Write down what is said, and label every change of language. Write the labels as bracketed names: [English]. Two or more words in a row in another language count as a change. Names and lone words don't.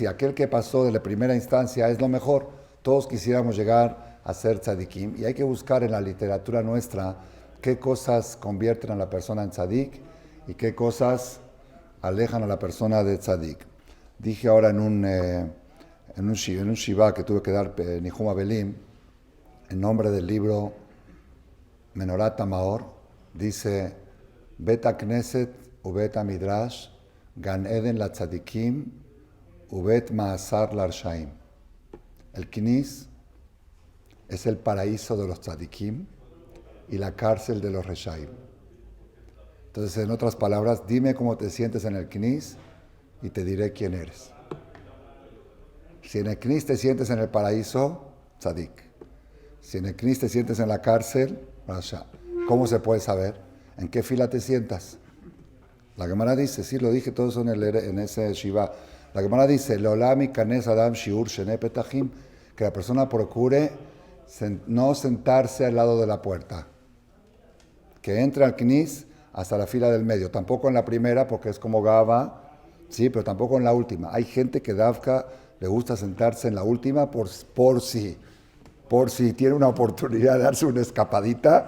[Spanish] Aquel que pasó de la primera instancia es lo mejor. Todos quisiéramos llegar a ser tzadikim y hay que buscar en la literatura nuestra qué cosas convierten a la persona en tzadik y qué cosas alejan a la persona de tzadik. Dije ahora en un shiva que tuve que dar [Hebrew] ניחום אבלים, [Spanish] en nombre del libro Menorat Maor, dice [Hebrew] בית כנסת ובית מדרש גן עדן לצדיקים ובית מאסר לרשעים. [Spanish] El Knis es el paraíso de los tzadikim y la cárcel de los reshaim. Entonces, en otras palabras, dime cómo te sientes en el Knis y te diré quién eres. Si en el Knis te sientes en el paraíso, tzadik. Si en el Knis te sientes en la cárcel, rasha. ¿Cómo se puede saber? ¿En qué fila te sientas? La Gemara dice, sí, lo dije todo eso en ese Shiva. La Gemara dice, [Hebrew] לעולם יכנס אדם שיעור שני פתחים, [Spanish] que la persona procure no sentarse al lado de la puerta. Que entre al Knis hasta la fila del medio. Tampoco en la primera, porque es como Gaba, sí, pero tampoco en la última. Hay gente que Davka le gusta sentarse en la última por si tiene una oportunidad de darse una escapadita.